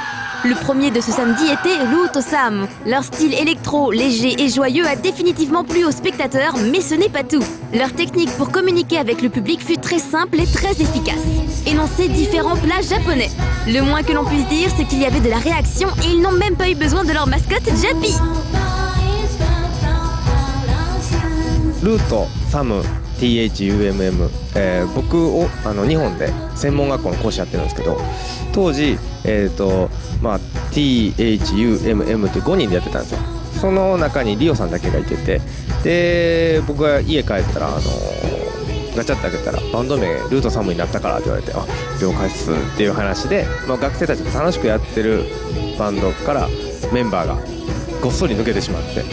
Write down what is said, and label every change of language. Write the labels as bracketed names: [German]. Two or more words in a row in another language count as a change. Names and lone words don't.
[French] Le premier de ce samedi était Routosam. Leur style électro, léger et joyeux a définitivement plu aux spectateurs, mais ce n'est pas tout. Leur technique pour communiquer avec le public fut très simple et très efficace. Énoncer différents plats japonais. Le moins que l'on puisse dire, c'est qu'il y avait de la réaction et ils n'ont même pas eu besoin de leur mascotte Jappy. [Japanese] ルート、サム、THUMM、僕を日本で専門学校の講師やってるんですけど、当時、THUMM って5人でやってたんですよ。その中にリオさんだけがいてて、で僕が家帰ったらガチャッと開けたらバンド名ルートサムになったからって言われて、あ、了解っすっていう話で、学生たちが楽しくやってるバンドからメンバーがごっそり抜けてしまって。